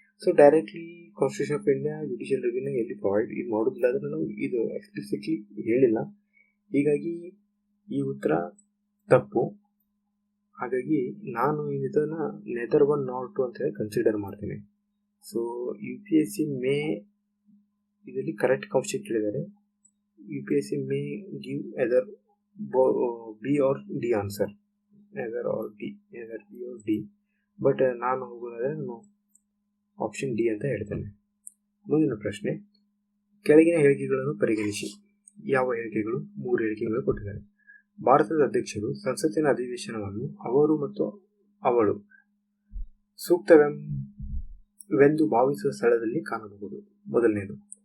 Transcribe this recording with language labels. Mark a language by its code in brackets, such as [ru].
[en] so directly constitution of India [kn] judicial ರಿವ್ಯೂನ ಎಲ್ಲಿ provide ಇದು ಮಾಡೋದಿಲ್ಲ, ಅದನ್ನು ನಾವು ಇದು ಎಕ್ಸ್ಪ್ಲಿಸಿಟ್ಲಿ ಹೇಳಿಲ್ಲ. ಹೀಗಾಗಿ ಈ ಉತ್ತರ ತಪ್ಪು. ಹಾಗಾಗಿ ನಾನು ಇದನ್ನ [en] neither 1 not 2 [kn] ಅಂತ ಹೇಳಿ ಕನ್ಸಿಡರ್ ಮಾಡ್ತೀನಿ. ಸೊ UPSC ಮೇ ಇದರಲ್ಲಿ ಕರೆಕ್ಟ್ ಕಾನ್ಸೆಪ್ಟ್ ಹೇಳಿದ್ದಾರೆ. [en] UPSC may give either B or D answer, either B or D. [kn] But ನಾನು ಹೋಗೋದಾದ್ರೆ ನಾನು ಆಪ್ಷನ್ D ಅಂತ ಹೇಳ್ತೇನೆ. ಮುಂದಿನ ಪ್ರಶ್ನೆ, ಕೆಳಗಿನ ಹೇಳಿಕೆಗಳನ್ನು ಪರಿಗಣಿಸಿ. ಯಾವ ಹೇಳಿಕೆಗಳು? 3 ಹೇಳಿಕೆಗಳು ಕೊಟ್ಟಿದ್ದಾರೆ. ಭಾರತದ ಅಧ್ಯಕ್ಷರು ಸಂಸತ್ತಿನ ಅಧಿವೇಶನವನ್ನು ಅವರು ಮತ್ತು ಅವಳು ಸೂಕ್ತವೆಂದು ಭಾವಿಸುವ ಸ್ಥಳದಲ್ಲಿ ಕಾಣಬಹುದು. ಮೊದಲನೇದು.